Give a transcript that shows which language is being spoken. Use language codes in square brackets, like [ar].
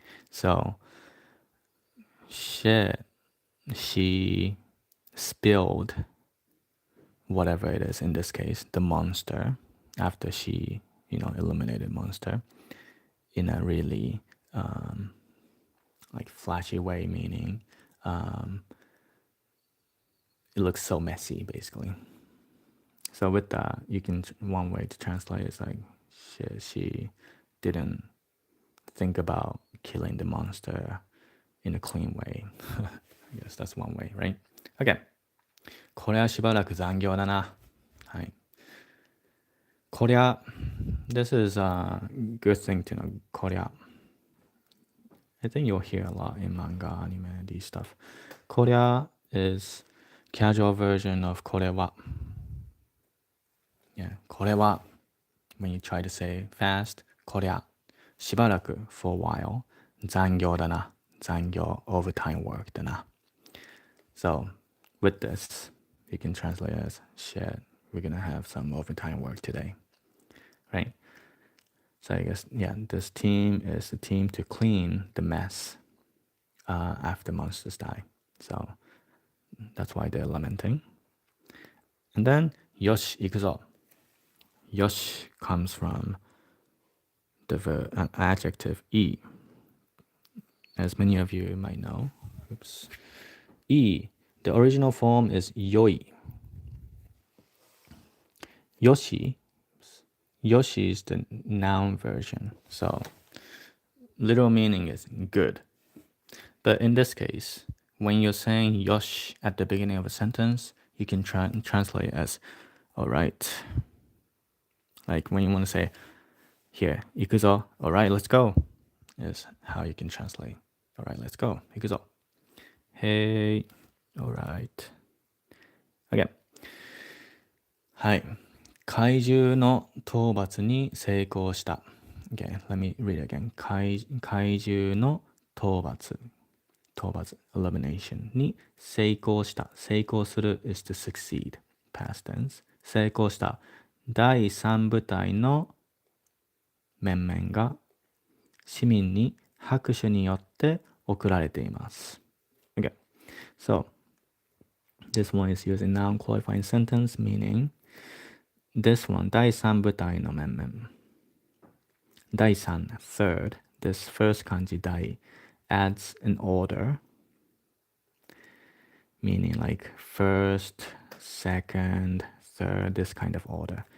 [en] So, shit, she spilled whatever it is, in this case, the monster, after she, eliminated monster in a really, flashy way, meaning it looks so messy, basically. So with that, one way to translate is like, shit, she didn't think about killing the monster in a clean way. I guess that's one way, right? Okay. [ja] これはしばらく残業だな。はい。 [en] こりゃ This is a good thing to know. こりゃ I think you'll hear a lot in manga, anime, these stuff. こりゃ is casual version of これは. Yeah, これは when you try to say fast, [ja] こりゃしばらく [en] for a while, [ja] 残業だな。 [en] 残業 overtime work だな。 So with this, you can translate as shit, we're gonna have some overtime work today, right? So I guess, this team is the team to clean the mess after monsters die. So that's why they're lamenting. And then, [ja] よし、行くぞ. [en] Yosh comes from the adjective いい. As many of you might know. Oops. いい. The original form is 良い. Yoshi is the noun version. So literal meaning is good. But in this case, when you're saying yosh at the beginning of a sentence, you can translate as alright. Like when you want to say, here, [ja] 行くぞ, [en] alright, let's go, is how you can translate. Alright, let's go. [ja] 行くぞ. [en] Hey, alright. Okay. はい。 [ja] 怪獣の討伐に成功した。 [en] Okay, let me read it again. [ja] 怪獣の討伐。 elimination に成功した。 [en] 成功する is to succeed. Past tense. [ja] 成功した。第3部隊の面々が市民に拍手によって送られています。 [en] Okay, so this one is using noun qualifying sentence, meaning this one, 第三部隊の面々。第三, third, this first kanji 第 adds an order, meaning like first, second, third, this kind of order.